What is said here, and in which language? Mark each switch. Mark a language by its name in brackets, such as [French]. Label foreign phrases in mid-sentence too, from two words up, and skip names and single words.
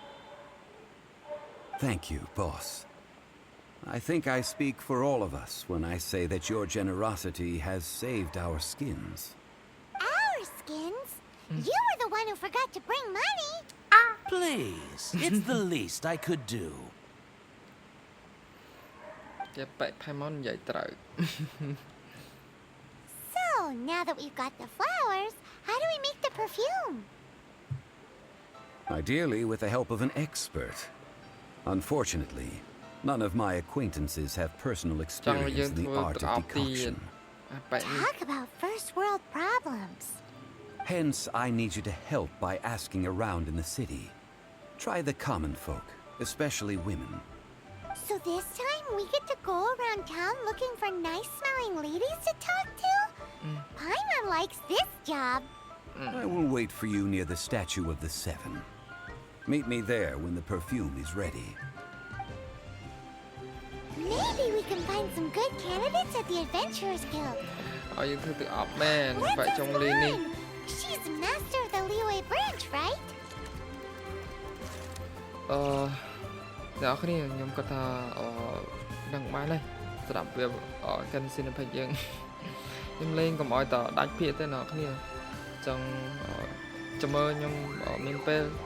[English] Thank you, boss. I think I speak for all of us when I say that your generosity has saved our skins. Our skins? You were the one who forgot to bring money. Please, it's the least I could do. [Khmer] គេបែកផៃម៉ននិយាយត្រូវ [English] So, now that we've got the flowers, how do we make the perfume? Ideally with the help of an expert. Unfortunately, none of my acquaintances have personal [Khmer] ចង់ឲ្យយើង [English] experience in the [Khmer] ធ្វើ [English] art [Khmer] ប្រអ [English] of [Khmer] ប់ទៀត [English] decoction. [Khmer] បែកនេះ [English] Talk about first world problems. Hence, I need you to help by asking around in the city. Try the common folk, especially women. So this time we get to go around town looking for nice-smelling ladies to talk to? Paimon likes this job. I will wait for you near the statue of the Seven. Meet me there when the perfume is ready. Maybe we can find some good candidates at the Adventurers Guild. [Khmer] ឲ្យយើងធ្វើទឹកអប់មែន [English] What's [Khmer] បែកចុង [English] his [Khmer] លីនេះ [English] name? She's the master of the Liyue branch, right? [Khmer] អ្នកគ្នាខ្ញុំគាត់ថាដឹងបានហើយស្រាប់វាGenshin ពេកយើង ខ្ញុំលេងកុំឲ្យតដាច់ភាគទេអ្នកគ្នាចង់ចាំមើលខ្ញុំមានពេល